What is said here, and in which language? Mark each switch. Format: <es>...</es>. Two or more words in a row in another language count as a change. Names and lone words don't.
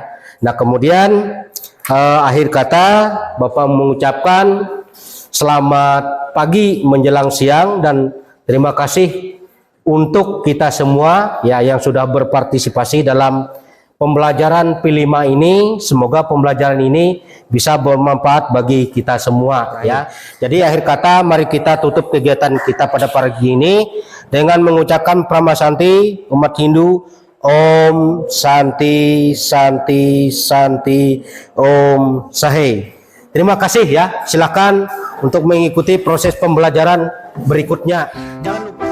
<id>Nah, kemudian akhir kata Bapak mengucapkan selamat pagi menjelang siang dan terima kasih untuk kita semua ya yang sudah berpartisipasi dalam pembelajaran P5 ini. Semoga pembelajaran ini bisa bermanfaat bagi kita semua ya. Jadi akhir kata mari kita tutup kegiatan kita pada pagi ini dengan mengucapkan Pramasanti umat Hindu,</id> <sa>Om Santi Santi Santi Om</sa> <id>Sahe. Terima kasih ya. Silakan untuk mengikuti proses pembelajaran berikutnya. Jangan</id>